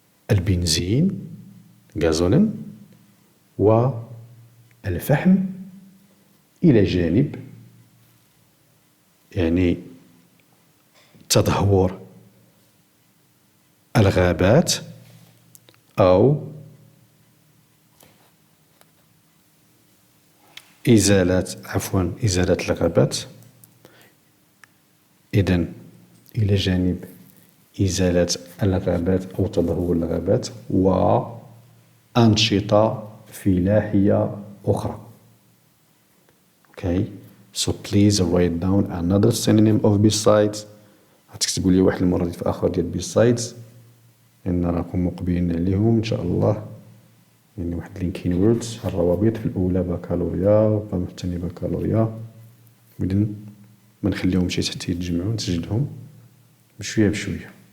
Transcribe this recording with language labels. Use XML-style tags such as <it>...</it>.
<ar>البنزين غازولين، والفحم، إلى جانب تدهور الغابات أو إزالة الغابات. إذن إلى جانب إزالة الغابات أو تدهور الغابات وأنشطة فلاحية أخرى.</ar> <en>So please write down another synonym of besides.</en> <ar>غتكتبوا لي واحد المرادف آخر ديال besides، لأن راكم مقبلين عليهم إن شاء الله. واحد linking words، الروابط في الأولى بكالوريا وفي الثانية بكالوريا. إذن ما نخليهمش حتى يتجمعوا، نسجلهم بشوية بشوية.</ar>